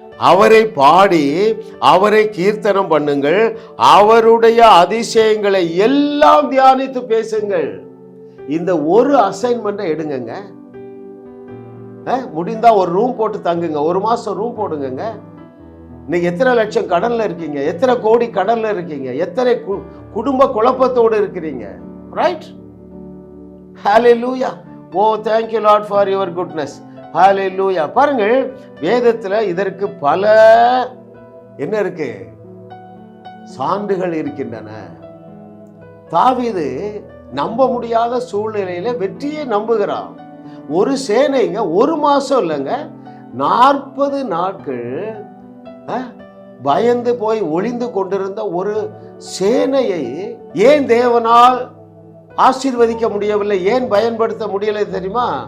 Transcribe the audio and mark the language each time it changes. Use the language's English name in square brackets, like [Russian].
[Tamil] அவரை பாடி அவரை கீர்த்தனம் பண்ணுங்கள், அவருடைய அதிசயங்களை எல்லாம் தியானித்து பேசுங்கள். இந்த ஒரு அசைன்மெண்ட்டை எடுங்க, முடிந்தா ஒரு ரூம் போட்டு தங்குங்க, ஒரு மாசம் ரூம் போடுங்க. இன்னைக்கு எத்தனை லட்சம் கடல்ல இருக்கீங்க, எத்தனை கோடி கடல்ல இருக்கீங்க, எத்தனை குடும்ப குழப்பத்தோடு இருக்கிறீங்க. Right? [English] Hallelujah, oh thank you Lord for your goodness. [Tamil] ஹல்லேலூயா. பாருங்கள், வேதத்துல இதற்கு பல என்ன இருக்கு, சான்றுகள் இருக்கின்றன. தாவீது நம்ப முடியாத சூழ்நிலையில வெற்றியை நம்புகிறான். ஒரு சேனைங்க, ஒரு மாசம் இல்லைங்க, 40 நாட்கள் பயந்து போய் ஒளிந்து கொண்டிருந்த ஒரு சேனையை ஏன் தேவனால் ஆசீர்வதிக்க முடியவில்லை, ஏன் பயன்படுத்த முடியலை தெரியுமா?